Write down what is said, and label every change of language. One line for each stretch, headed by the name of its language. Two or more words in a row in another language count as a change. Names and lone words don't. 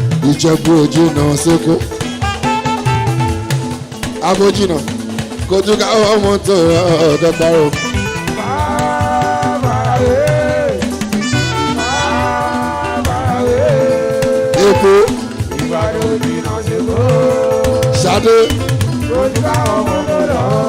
Yoruba: Ìjẹ̀bú ò jìnnà s'Ékò. Abo jìnnà, kò tún ká ọmọ tó ọ̀dọ́ parọ́.
English: Far, far away. Far, far away.
Yoruba: Èkó. Ìbàdàn ò jìnnà s'Ékò. Ṣadé. Kò tún ká ọmọ tó lọ.